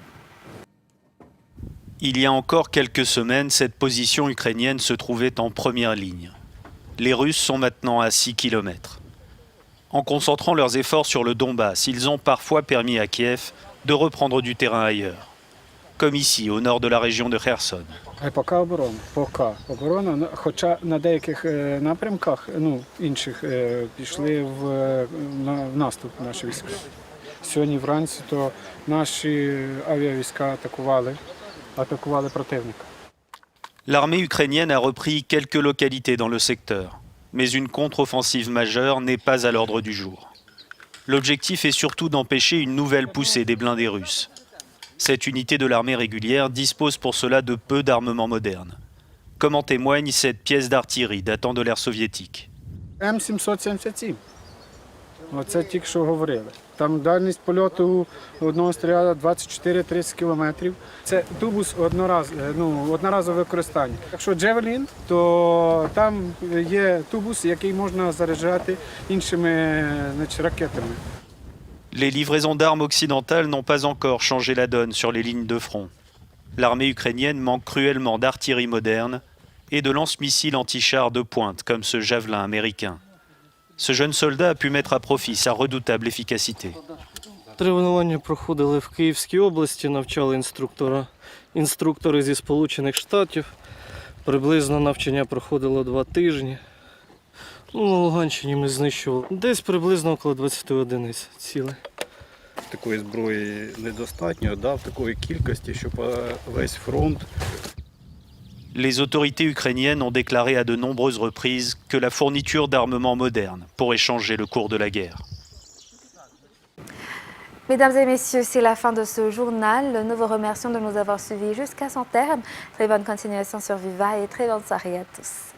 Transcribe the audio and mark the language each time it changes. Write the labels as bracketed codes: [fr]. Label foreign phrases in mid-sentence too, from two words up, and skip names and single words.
[fr] Il y a encore quelques semaines, cette position ukrainienne se trouvait en première ligne. Les Russes sont maintenant à 6 km. En concentrant leurs efforts sur le Donbass, ils ont parfois permis à Kiev de reprendre du terrain ailleurs. Comme ici, au nord de la région de Kherson. [uk] Хоча на деяких напрямках, інших, пішли в наступ наші війська. Сьогодні вранці то наші авіавійська атакували противника. [fr] L'armée ukrainienne a repris quelques localités dans le secteur, mais une contre-offensive majeure n'est pas à l'ordre du jour. L'objectif est surtout d'empêcher une nouvelle poussée des blindés russes. Cette unité de l'armée régulière dispose pour cela de peu d'armement moderne, comme en témoigne cette pièce d'artillerie datant de l'ère soviétique. [uk] М777. Оце тільки що говорили. Там дальність польоту одного снаряду 24-30 кілометрів. Це тубус одноразове використання. Якщо Джевелін, то там є тубус, який можна заряджати іншими ракетами. [fr] Les livraisons d'armes occidentales n'ont pas encore changé la donne sur les lignes de front. L'armée ukrainienne manque cruellement d'artillerie moderne et de lance-missiles anti-chars de pointe comme ce Javelin américain. Ce jeune soldat a pu mettre à profit sa redoutable efficacité. [uk] Тренування проходили в Київській області, навчали інструктора. Інструктори зі Сполучених Штатів. Приблизно навчання проходило 2 тижні. На Луганщині ми знищували десь приблизно около 20 одиниць цілей. Такої зброї недостатньо, в такої кількості, щоб весь фронт. [fr] Les autorités ukrainiennes ont déclaré à de nombreuses reprises que la fourniture d'armements modernes pourrait changer le cours de la guerre. Mesdames et messieurs, c'est la fin de ce journal. Nous vous remercions de nous avoir suivis jusqu'à son terme. Très bonne continuation sur Viva et très bonne soirée à tous.